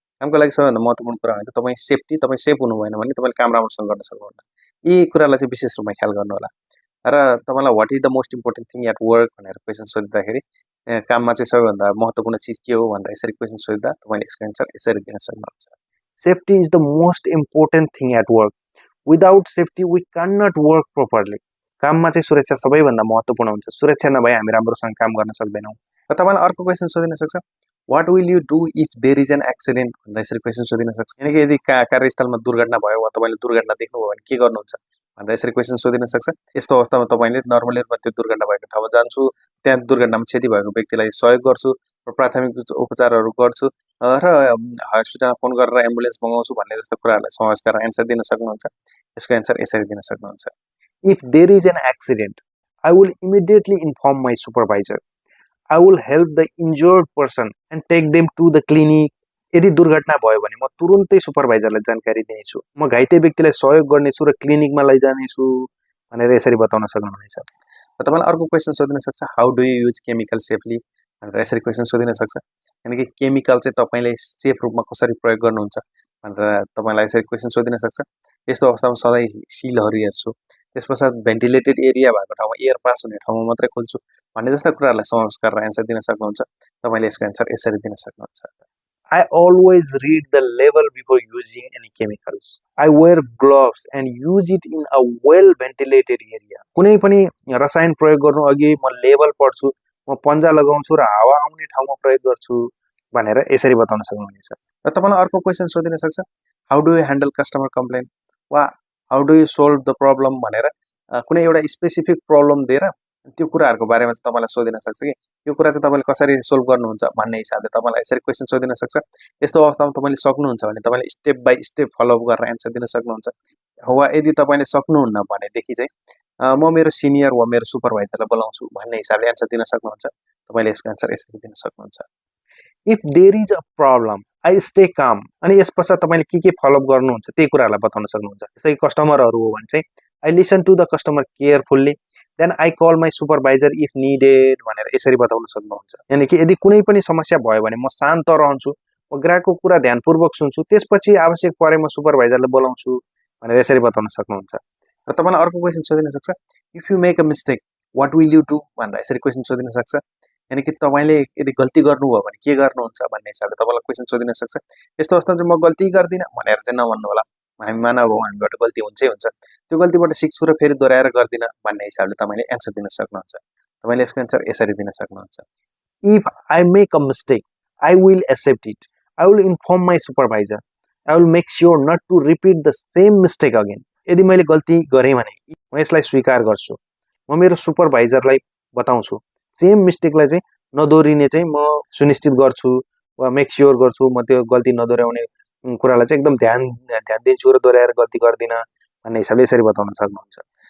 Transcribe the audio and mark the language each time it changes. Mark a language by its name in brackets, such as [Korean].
[Nepali] कामको लागि सबैभन्दा महत्त्वपूर्ण कुरा भनेको तपाईँ सेफ्टी, तपाईँ सेफ हुनु भएन भने तपाईँले काम राम्रोसँग गर्न सक्नुहुन्न। यी कुरालाई चाहिँ विशेष रूपमा ख्याल गर्नु होला। र तपाईँलाई [English] what is the most important thing at work [Nepali] भनेर क्वेसन सोधिँदाखेरि काममा चाहिँ सबैभन्दा महत्त्वपूर्ण चिज के हो भनेर यसरी क्वेसन सोध्दा तपाईँले यसको एन्सर यसरी दिन सक्नुहुन्छ। [English] Safety is the most important thing at work. Without safety we can not work properly. [Nepali] काममा चाहिँ सुरक्षा सबैभन्दा महत्त्वपूर्ण हुन्छ। सुरक्षा नभए हामी राम्रोसँग काम गर्न सक्दैनौँ। र तपाईँलाई अर्को क्वेसन सोधिन सक्छ, [English] what will you do if there is an accident [Nepali] भनेर यसरी क्वेसन सोधिन सक्छ। यानि कि यदि कार्यस्थलमा दुर्घटना भयो वा तपाईँले दुर्घटना देख्नुभयो भने के गर्नुहुन्छ भनेर यसरी क्वेसन सोधिन सक्छ। यस्तो अवस्थामा तपाईँले नर्मली रूपमा त्यो दुर्घटना भएको ठाउँमा जान्छु, त्यहाँ दुर्घटनामा क्षति भएको व्यक्तिलाई सहयोग गर्छु र प्राथमिक उपचारहरू गर्छु र हस्पिटलमा फोन गरेर एम्बुलेन्स मगाउँछु भन्ने जस्तो कुराहरूलाई समावेश गरेर एन्सर दिन सक्नुहुन्छ। यसको एन्सर यसरी दिन सक्नुहुन्छ। [English] If there is an accident, I will immediately inform my supervisor. I will help the injured person and take them to the clinic. [Nepali] यदि दुर्घटना भयो भने म तुरुन्तै सुपरभाइजरलाई जानकारी दिनेछु। म घाइते व्यक्तिलाई सहयोग गर्नेछु र क्लिनिकमा लैजानेछु भनेर यसरी बताउन सक्नुहुनेछ। र तपाईँलाई अर्को क्वेसन सोधिन सक्छ, [English] how do you use chemical safely [Nepali] भनेर यसरी क्वेसन सोधिन सक्छ। यानि कि केमिकल चाहिँ तपाईँले सेफ रूपमा कसरी प्रयोग गर्नुहुन्छ भनेर तपाईँलाई यसरी क्वेसन सोधिन सक्छ। यस्तो अवस्थामा सधैँ सिलहरू हेर्छु, त्यस पश्चात भेन्टिलेटेड एरिया भएको ठाउँमा एयर पास हुने ठाउँमा मात्रै खोल्छु भन्ने जस्ता कुराहरूलाई समावेश गरेर एन्सर दिन सक्नुहुन्छ। तपाईँले यसको एन्सर यसरी दिन सक्नुहुन्छ। [English] I always read the label before using any chemicals. I wear gloves and use it in a well ventilated area. [Nepali] कुनै पनि रसायन प्रयोग गर्नु अघि म लेबल पढ्छु, म पन्जा लगाउँछु र हावा आउने ठाउँमा प्रयोग गर्छु भनेर यसरी बताउन सक्नुहुनेछ। र तपाईँलाई अर्को क्वेसन सोधिन सक्छ, [English] how do you handle customer complain [Nepali] वा [English] how do you solve the problem [Nepali] भनेर कुनै एउटा स्पेसिफिक प्रब्लम दिएर त्यो कुराहरूको बारेमा चाहिँ तपाईँलाई सोधिन सक्छ कि यो कुरा चाहिँ तपाईँले कसरी सोल्भ गर्नुहुन्छ भन्ने हिसाबले तपाईँलाई यसरी क्वेसन सोधिन सक्छ। यस्तो अवस्थामा तपाईँले सक्नुहुन्छ भने तपाईँले स्टेप बाई स्टेप फलोअप गरेर एन्सर दिन सक्नुहुन्छ। वा यदि तपाईँले सक्नुहुन्न भनेदेखि चाहिँ म मेरो सिनियर वा मेरो सुपरभाइजरलाई बोलाउँछु भन्ने हिसाबले एन्सर दिन सक्नुहुन्छ। तपाईँले यसको एन्सर यसरी दिन सक्नुहुन्छ। [English] If there is a problem I stay काम। [Nepali] अनि यस पश्चात तपाईँले के फलोअप गर्नुहुन्छ त्यही कुराहरूलाई बताउन सक्नुहुन्छ। जस्तै कस्टमरहरू हो भने चाहिँ [English] I listen to the customer carefully, then I call my supervisor if needed [Nepali] भनेर यसरी बताउन सक्नुहुन्छ। यानि कि यदि कुनै पनि समस्या भयो भने म शान्त रहन्छु, म ग्राहकको कुरा ध्यानपूर्वक सुन्छु, त्यसपछि आवश्यक परे म सुपरभाइजरलाई बोलाउँछु भनेर यसरी बताउन सक्नुहुन्छ। र तपाईँलाई अर्को क्वेसन सोधिन सक्छ, [English] if you make a mistake what will you do [Nepali] भनेर यसरी क्वेसन सोधिन सक्छ। यानि कि तपाईँले यदि गल्ती गर्नुभयो भने के गर्नुहुन्छ भन्ने हिसाबले तपाईँलाई क्वेसन सोधिन सक्छ। यस्तो अवस्थामा चाहिँ म गल्ती गर्दिनँ भनेर चाहिँ नभन्नु होला। हामी मानव हौँ, हामीबाट गल्ती हुन्छै हुन्छ, त्यो गल्तीबाट सिक्छु र फेरि दोहोऱ्याएर गर्दिनँ भन्ने हिसाबले तपाईँले एन्सर दिन सक्नुहुन्छ। तपाईँले यसको एन्सर यसरी दिन सक्नुहुन्छ। [English] If I make a mistake I will accept it, I will inform my supervisor, I will make sure not to repeat the same mistake again. [Nepali] यदि मैले गल्ती गरेँ भने म यसलाई स्वीकार गर्छु, म मेरो सुपरभाइजरलाई बताउँछु, सेम मिस्टेकलाई चाहिँ नदोहोरिने चाहिँ म सुनिश्चित गर्छु वा मेक स्योर गर्छु, म त्यो गल्ती नदोहोऱ्याउने कुरालाई चाहिँ एकदम ध्यान दिन्छु र दोहोऱ्याएर गल्ती गर्दिनँ भन्ने हिसाबले यसरी बताउन सक्नुहुन्छ।